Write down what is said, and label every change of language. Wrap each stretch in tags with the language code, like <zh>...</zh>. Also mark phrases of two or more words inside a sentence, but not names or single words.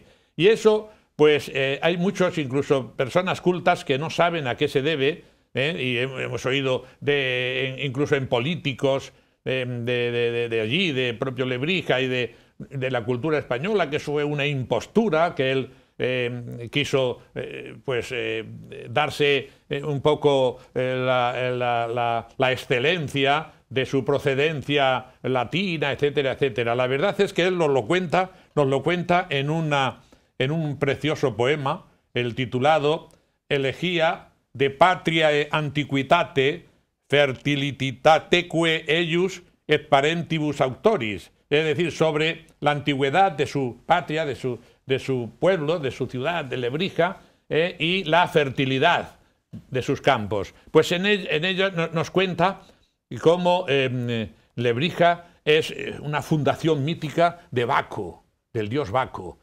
<es>Y eso, pues hay muchos, incluso personas cultas, que no saben a qué se debe, y hemos oído incluso en políticos de allí, de propio Lebrija y de la cultura española, que eso fue una impostura, que él quiso darse un poco la excelencia de su procedencia latina, etcétera, etcétera. La verdad es que él nos lo cuenta en un precioso poema, el titulado Elegía de Patriae Antiquitate Fertilitateque eius et parentibus auctoris, es decir, sobre la antigüedad de su patria, de su pueblo, de su ciudad, de Lebrija, y la fertilidad de sus campos. Pues en ello nos cuenta cómo Lebrija es una fundación mítica de Baco, del dios Baco.</es>